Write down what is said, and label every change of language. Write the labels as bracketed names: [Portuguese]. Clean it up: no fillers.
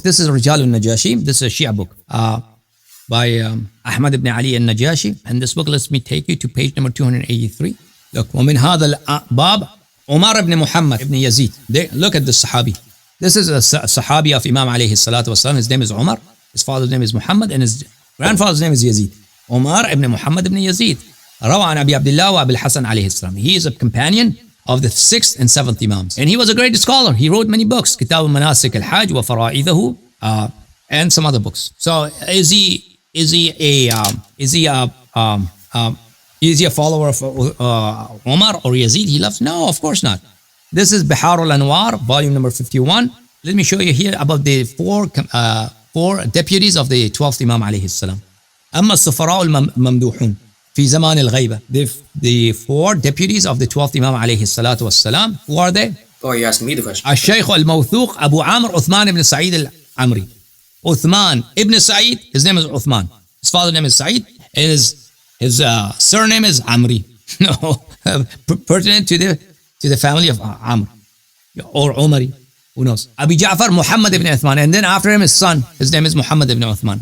[English] This is Rijal al-Najashi. This is a Shia book by Ahmad ibn Ali al-Najashi, and this book lets me take you to page number 283. Look, [Arabic] ومن هذا الباب [English] Umar ibn Muhammad ibn Yazid. Look at this Sahabi. This is a Sahabi of Imam alayhi salatu wasalam. His name is Umar. His father's name is Muhammad, and his grandfather's name is Yazid. Umar ibn Muhammad ibn Yazid. [Arabic] روى عن أبي عبد الله وأبي الحسن عليه السلام. [English] He is a companion of the 6th and 7th Imams, and he was a great scholar. He wrote many books, [Arabic] كتاب مناسك الحج وفرائضه, [English] and some other books. So is he a follower of Umar or Yazid? He loves? No, of course not. This is Bihar al-Anwar, volume number 51. Let me show you here about the four deputies of the 12th Imam alayhi salam. [Arabic] أما السفراء الممدوحون في زمان الغيبة. [English] The 4 deputies of the 12th Imam alayhi salatu wassalam. Who are they? Oh, you're asking me the question. [Arabic] الشيخ الموثوق أبو عامر عثمان ibn Sa'id al-Amri. [English] Uthman ibn Sa'id, his name is Uthman. His father's name is Sa'id, and his surname is Amri. No, pertinent to the family of Amr or Umari. Who knows? Abi Ja'far Muhammad ibn Uthman. And then after him, his son, his name is Muhammad ibn Uthman.